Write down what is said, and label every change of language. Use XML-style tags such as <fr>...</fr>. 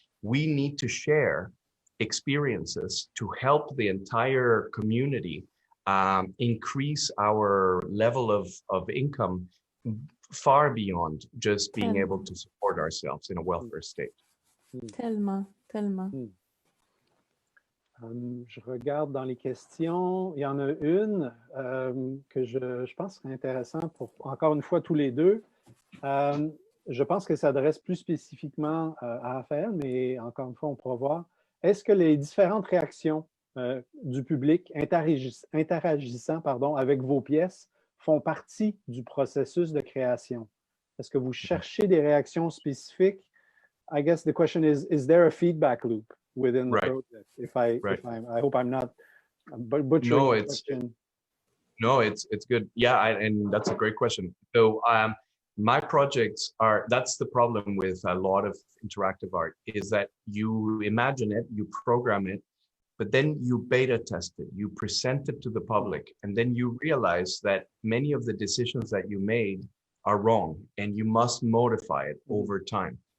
<en>We need to share experiences to help the entire community increase our level of income far beyond just being able to support ourselves in a welfare state.</en> <fr>Tellement, tellement. Je regarde dans les questions. Il y en a une que je pense serait intéressante pour, encore une fois, tous les deux. Je pense qu'elle s'adresse plus spécifiquement à Raphaël, mais encore une fois, on pourra voir. Est-ce que les différentes réactions du public interagissant avec vos pièces font partie du processus de création? Est-ce que vous cherchez des réactions spécifiques?</fr> <en>I guess the question is there a feedback loop within the project? I hope I'm not butchering the question. No, it's good. Yeah, and that's a great question. So my projects that's the problem with a lot of interactive art, is that you imagine it, you program it, but then you beta test it, you present it to the public, and then you realize that many of the decisions that you made are wrong, and you must modify it over time.</en>